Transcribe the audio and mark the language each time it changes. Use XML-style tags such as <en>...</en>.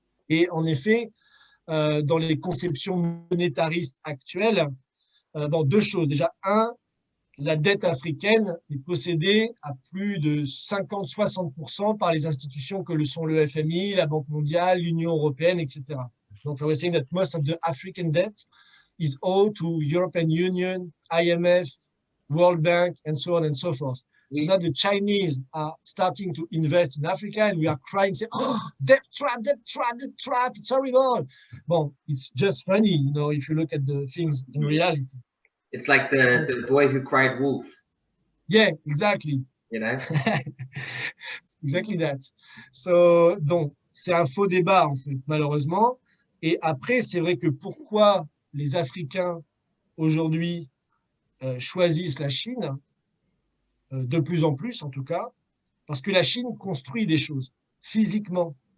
<fr>Et en effet, dans les conceptions monétaristes actuelles, bon, 2 choses. Déjà, la dette africaine est possédée à plus de 50-60% par les institutions que le sont le FMI, la Banque mondiale, l'Union européenne, etc.</fr> <en>Donc, we're saying that most of the African debt is owed to European Union, IMF, World Bank, and so on and so forth. So now the Chinese are starting to invest in Africa and we are crying, saying, oh, debt trap, it's horrible. Well, it's just funny, you know, if you look at the things in reality. It's like the boy who cried wolf. Yeah, exactly. You know? Exactly that.</en> <fr>So, donc, c'est un faux débat, en fait, malheureusement. Et après, c'est vrai que pourquoi les Africains, aujourd'hui, choisissent la Chine, de plus en plus, en tout cas, parce que la Chine construit des choses, physiquement.</fr>